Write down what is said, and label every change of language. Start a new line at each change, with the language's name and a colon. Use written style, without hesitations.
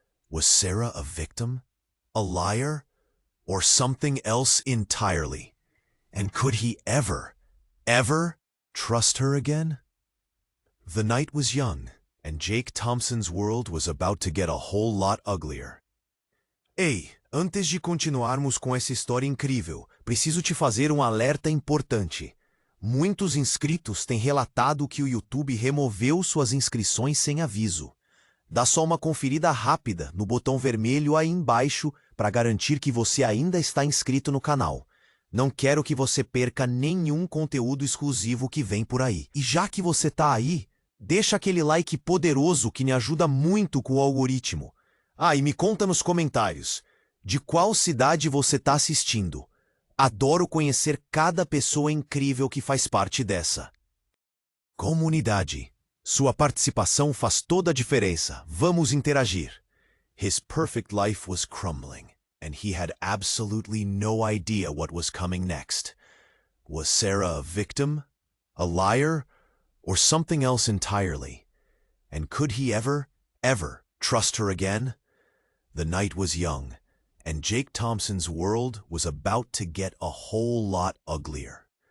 English: Was Sarah a victim, a liar, or something else entirely? And could he ever trust her again? The night was young, and Jake Thompson's world was about to get a whole lot uglier.
Portuguese: Ei, antes de continuarmos com essa história incrível, preciso te fazer um alerta importante. Muitos inscritos têm relatado que o YouTube removeu suas inscrições sem aviso. Dá só uma conferida rápida no botão vermelho aí embaixo para garantir que você ainda está inscrito no canal. Não quero que você perca nenhum conteúdo exclusivo que vem por aí. E já que você tá aí, deixa aquele like poderoso que me ajuda muito com o algoritmo. E me conta nos comentários, de qual cidade você tá assistindo? Adoro conhecer cada pessoa incrível que faz parte dessa comunidade. Sua participação faz toda a diferença. Vamos interagir.
English: His perfect life was crumbling, and he had absolutely no idea what was coming next. Was Sarah a victim, a liar, or something else entirely? And could he ever trust her again? The night was young, and Jake Thompson's world was about to get a whole lot uglier.